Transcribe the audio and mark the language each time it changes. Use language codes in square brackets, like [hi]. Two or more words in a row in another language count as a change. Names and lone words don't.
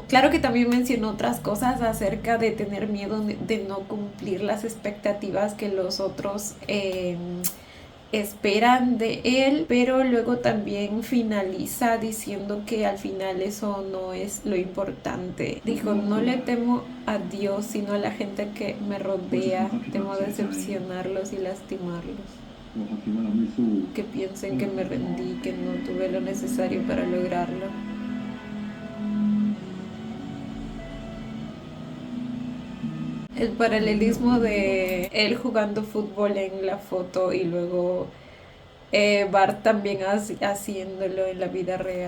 [es] Claro que también mencionó otras cosas acerca de tener miedo de no cumplir las expectativas que los otros esperan de él, pero luego también finaliza diciendo que al final eso no es lo importante. Dijo, no le temo a Dios, sino a la gente que me rodea, temo decepcionarlos y lastimarlos. [th] กลัวเขาคิดว่าเราไม่สู้ [es] Que piensen que me rendí, que no tuve lo necesario para lograrlo. El paralelismo de él jugando fútbol en la foto y luego Bart también haciéndolo en la vida real.